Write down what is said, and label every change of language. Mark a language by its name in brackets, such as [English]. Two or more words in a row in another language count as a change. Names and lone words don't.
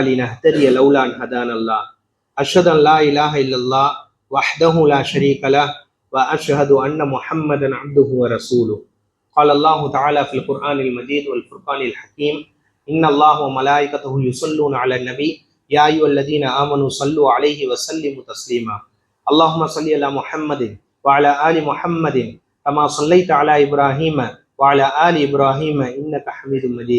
[Arabic] لنهتدي لولا أن هدانا الله أشهد أن لا إله إلا الله وحده لا شريك له وأشهد أن محمدا عبده ورسوله. قال الله تعالى في القرآن المجيد والفرقان الحكيم إن الله وملائكته يصلون على النبي يا أيها الذين آمنوا صلوا عليه وسلموا تسليما. اللهم صل على محمد وعلى آل محمد كما صليت على إبراهيم وعلى آل إبراهيم إنك حميد مجيد.